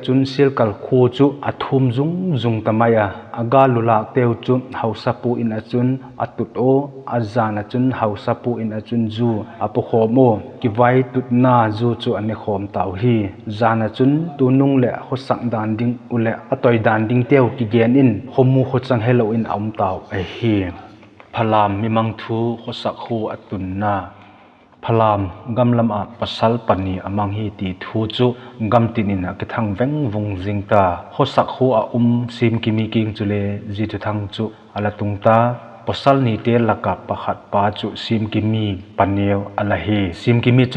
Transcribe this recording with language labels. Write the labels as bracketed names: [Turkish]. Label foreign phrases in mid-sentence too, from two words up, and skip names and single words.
[Thado Chin] chun sil kal khu chu athum zung tamaya aga lulak teu chu hausapu in achun atut o azana chun hausapu in achun zu apu khomo ki vai tut na zu chu ane khom taw hi zana chun tunung le khosak dan ding ule atoi dan ding teu ki gen in khomu khochang hello in aum taw a hi phalam mimang thu khosak khu atun na phalam gamlam a pasal pani amang hi ti thu chu gamtinin a kithang veng vung jingta khosak khu a sim kimi king chule ji thu thang chu ala tungta pasal ni te laka pakhat pa chu sim kimi paneu ala hi sim kimi chun